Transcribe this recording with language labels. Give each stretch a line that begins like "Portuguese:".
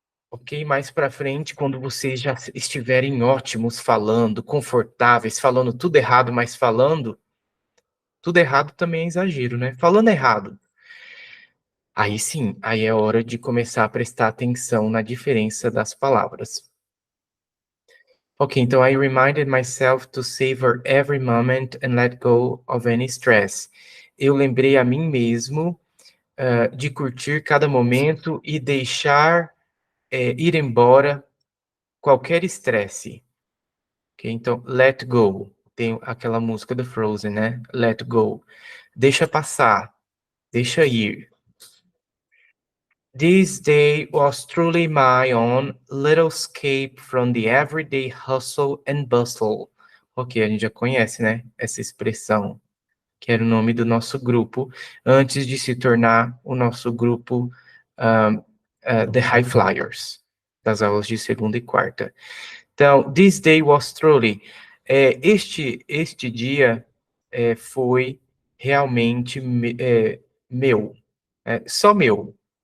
Portuguese: Ok? Mais para frente, quando vocês já estiverem ótimos falando, confortáveis, falando tudo errado, mas falando, tudo errado também é exagero, né? Falando errado. Aí sim, aí é hora de começar a prestar atenção na diferença das palavras.
English: Ok, então I reminded myself to savor every moment and let go of any stress.
Portuguese: Eu lembrei a mim mesmo de curtir cada momento e deixar ir embora qualquer estresse. Ok, então let go. Tem aquela música do Frozen, né? Let go. Deixa passar, deixa ir.
English: This day was truly my own little escape from the everyday hustle and bustle.
Portuguese: Ok, a gente já conhece, né? Essa expressão, que era o nome do nosso grupo, antes de se tornar o nosso grupo The High Flyers, das aulas de segunda e quarta.
English: Então, this day was truly.
Portuguese: Este dia foi realmente meu, só meu.